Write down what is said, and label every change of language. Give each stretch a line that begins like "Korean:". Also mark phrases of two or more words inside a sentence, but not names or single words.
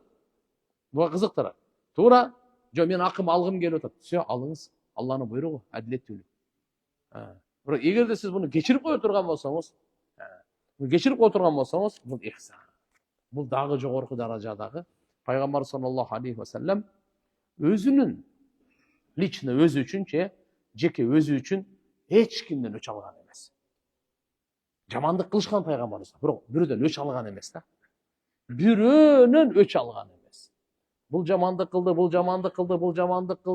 Kyrgyz: Буга кызыктырат. Туура, жо мен акым алгым келип атат. Все, алыңыз. Алланын буйругу, адилеттүүлүк. Бирок эгерде сиз буну кечирип кое турган болсоңуз, бул ихсан. Бул дагы жогорку даражадагы Пайгамбар
Arabic: صلى الله عليه وسلم
Kyrgyz: өзүнүн лично өзү үчүн, жеке өзү үчүн эч кимден өч алган эмес. Жамандык кылышкан пайгамбарыбыз, бирок бирөөдөн өч алган эмес да. Бирөөнөн өч алган эмес. Бул жамандык кылды, бул жамандык кылды, бул жамандык кылды.